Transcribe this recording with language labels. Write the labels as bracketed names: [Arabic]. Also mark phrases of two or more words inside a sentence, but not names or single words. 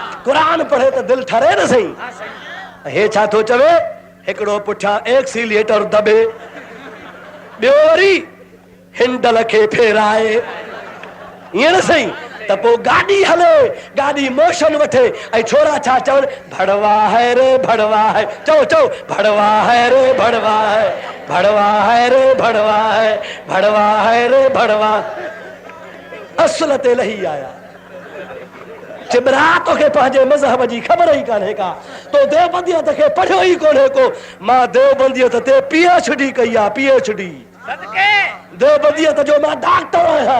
[Sindhi] कुरान पढ़े त दिल ठरे न सही। हे छा थो चवे, हिकिड़ो पुठियां एक्सीलेटर दबे, ॿियो वरी हिंडल खे फेराए, ईअं न सही त पोइ गाॾी हले, गाॾी मोशन वठे ऐं छोरा छा चवनि, [Hindi] भड़वा है रे भड़वा है, [Sindhi] चओ चओ [Hindi] भड़वा है रे भड़वा है, भड़वा है रे भड़वा है, भड़वा है रे भड़वा। [Sindhi] असुल ते लही आया, चिबरा तोखे पंहिंजे मज़हब जी ख़बर ई कान्हे का, तो देवबंदियत खे पढ़ियो ई कोन्हे को। मां देवबंदियत ते PhD कई आहे, PhD देवबंदियत जो मां डॉक्टर आहियां।